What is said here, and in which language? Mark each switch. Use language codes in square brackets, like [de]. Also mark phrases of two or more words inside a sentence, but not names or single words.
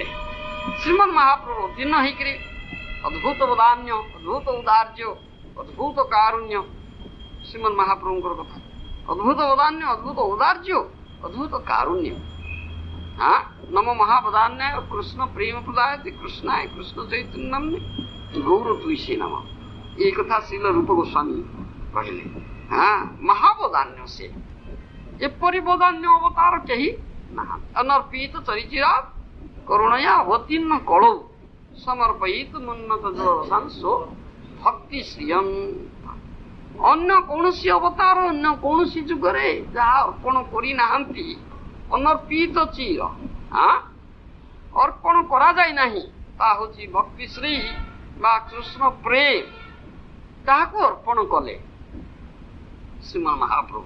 [or] ଶ୍ରୀମନ୍ ମହାପ୍ରଭୁ ଅବତୀର୍ଣ୍ଣ ହେଇକରି ଅଦ୍ଭୁତ ବଦାନ୍ୟ, ଅଦ୍ଭୁତ ଉଦାର୍ଯ୍ୟ, ଅଦ୍ଭୁତ କାରୁଣ୍ୟ, ଶ୍ରୀମନ୍ ମହାପ୍ରଭୁଙ୍କର କଥା, ଅଦ୍ଭୁତ ବଦାନ୍ୟ, ଅଦ୍ଭୁତ ଉଦାର୍ଯ୍ୟ, ଅଦ୍ଭୁତ କାରୁଣ୍ୟ। [sa] ନମ ମହାବଦାନ୍ୟାୟ କୃଷ୍ଣ ପ୍ରେମ ପ୍ରଦାୟତେ କୃଷ୍ଣାୟ କୃଷ୍ଣ ଚୈତନ୍ୟମ୍ ଗୌର ତୁଇସେ ନମ। [bn] এই কথা শ্রীল রূপ গোস্বামী କହିଲେ। [or] ମହାବଦାନ୍ୟ ସେ, ଏପରି ବଦାନ୍ୟ ଅବତାର କେହି ନାହାନ୍ତି। [sa] ଅନର୍ପିତ ଚରିଚିରା କରୁଣୟା ଅବତୀର୍ଣ୍ଣ କଳଉ ସମର୍ପୟିତ ଉନ୍ନତ ଜଳସାଂଶ ଭକ୍ତି ଶ୍ରିୟମ୍। [or] ଅନ୍ୟ କୌଣସି ଅବତାର ଅନ୍ୟ କୌଣସି ଯୁଗରେ ଯାହା ଅର୍ପଣ କରିନାହାନ୍ତି, ଅନର୍ପିତ ଚିର ଅର୍ପଣ କରାଯାଇ ନାହିଁ, ତାହା ହଉଛି ଭକ୍ତିଶ୍ରୀ ବା କୃଷ୍ଣ ପ୍ରେମ, ତାହାକୁ ଅର୍ପଣ କଲେ ଶ୍ରୀମନ୍ ମହାପ୍ରଭୁ।